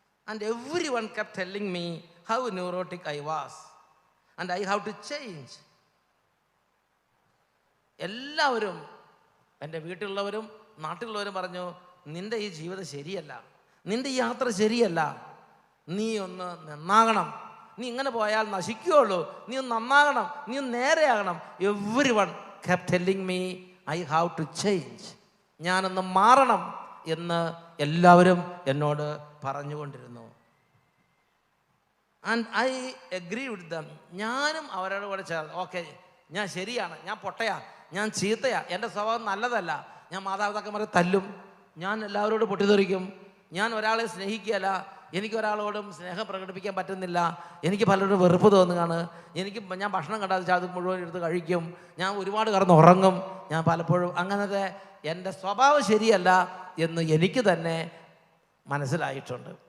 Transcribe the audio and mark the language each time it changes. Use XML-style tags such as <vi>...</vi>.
<en>And everyone kept telling me how neurotic I was and I have to change.</en> <ml>എല്ലാവരും, എൻ്റെ വീട്ടിലുള്ളവരും നാട്ടിലുള്ളവരും പറഞ്ഞു, നിൻ്റെ ഈ ജീവിതം ശരിയല്ല, നിൻ്റെ ഈ യാത്ര ശരിയല്ല, നീ ഒന്ന് നന്നാകണം, നീ ഇങ്ങനെ പോയാൽ നശിക്കുകയുള്ളൂ, നീ ഒന്ന് നന്നാകണം, നീ ഒന്ന് നേരെയാകണം.</ml> <en>Everyone kept telling me I have to change.</en> <ml>ഞാനൊന്ന് മാറണം എന്ന് എല്ലാവരും എന്നോട് പറഞ്ഞുകൊണ്ടിരുന്നു.</ml> <en>And I agree with them.</en> <ml>ഞാനും അവരോട് കൂടെ ചേർന്ന്, ഓക്കെ, ഞാൻ ശരിയാണ്, ഞാൻ പൊട്ടയാ, ഞാൻ ചീത്തയാ, എൻ്റെ സ്വഭാവം നല്ലതല്ല, ഞാൻ മാതാപിതാക്കന്മാരെ തല്ലും, ഞാൻ എല്ലാവരോടും പൊട്ടിത്തെറിക്കും, ഞാൻ ഒരാളെ സ്നേഹിക്കുകയല്ല, എനിക്ക് ഒരാളോടും സ്നേഹം പ്രകടിപ്പിക്കാൻ പറ്റുന്നില്ല, എനിക്ക് പലരോടും വെറുപ്പ് തോന്നുകയാണ്, ഞാൻ ഭക്ഷണം കണ്ടാൽ അത് മുഴുവൻ എടുത്ത് കഴിക്കും, ഞാൻ ഒരുപാട് കിടന്ന് ഉറങ്ങും, ഞാൻ പലപ്പോഴും അങ്ങനത്തെ എൻ്റെ സ്വഭാവം ശരിയല്ല എന്ന് എനിക്ക് തന്നെ മനസ്സിലായിട്ടുണ്ട്.</ml>